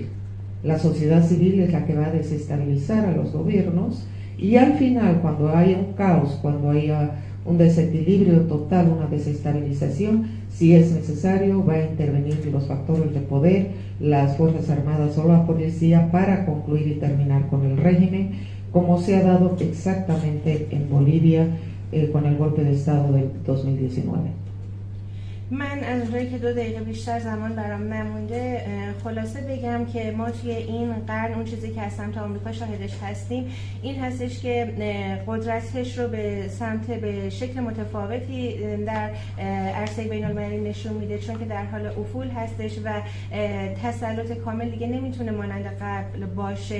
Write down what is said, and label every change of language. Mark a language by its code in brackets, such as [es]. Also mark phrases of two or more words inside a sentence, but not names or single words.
[es] La sociedad civil es la que va a desestabilizar a los gobiernos y al final, cuando haya un caos, cuando haya un desequilibrio total, una desestabilización, si es necesario, va a intervenir los factores de poder, las Fuerzas Armadas o la policía para concluir y terminar con el régimen, como se ha dado exactamente en Bolivia con el golpe de Estado del 2019. [fa] من از روی که 2 دقیقه بیشتر زمان برام نمونده خلاصه بگم که ما توی این قرن اون چیزی که از سمت آمریکا شاهدش هستیم این هستش که قدرتش رو به شکل متفاوتی در عرصه بین المللی نشون میده، چون که در حال افول هستش و تسلط کامل دیگه نمیتونه مانند قبل باشه